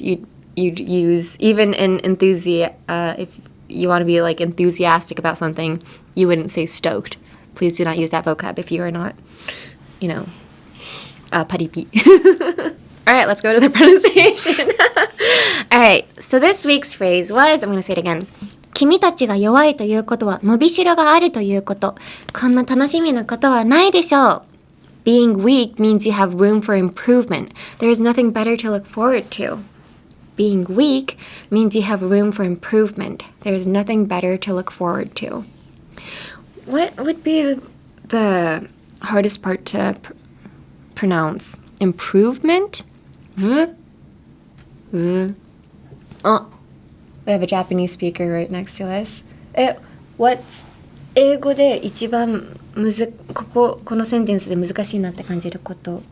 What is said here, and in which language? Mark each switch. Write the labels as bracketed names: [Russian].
[English] You'd use even in if you want to be like enthusiastic about something, you wouldn't say stoked. Please do not use that vocab if you are not, paripi. All right, let's go to the pronunciation. All right, so this week's phrase was, I'm going to say it again. [Japanese] 君たちが弱いということは伸びしろがあるということ。こんな楽しみなことはないでしょう。 [English] Being weak means you have room for improvement. There is nothing better to look forward to. Being weak means you have room for improvement. There is nothing better to look forward to. What would be the hardest part to pronounce? Improvement? Oh, we have a Japanese speaker right next to us. What's [Japanese] 英語で一番このセンテンスで難しいなって感じること。